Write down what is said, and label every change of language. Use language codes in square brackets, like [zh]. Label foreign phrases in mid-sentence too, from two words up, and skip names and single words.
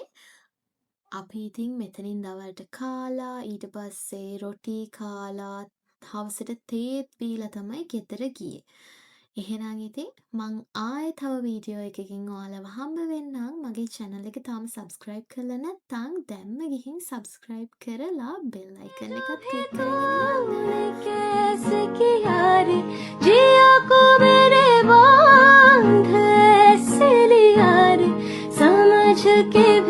[si] අපි ඉතින් මෙතනින් දවල්ට කාලා ඊට පස්සේ රොටි කාලා හවසට තේත් බීලා තමයි ගෙදර ගියේ. එහෙනම් ඉතින් මං ආයෙ තව වීඩියෝ එකකින් ඔයාලව හම්බ වෙන්නම්. මගේ channel එක තාම subscribe කරලා නැත්නම් දැන්ම ගිහින් subscribe කරලා [en] bell icon [si] එකත් click කරගෙන [hi] कैसे किया रे जिया को मेरे बांध ऐसे लिया रे समझ के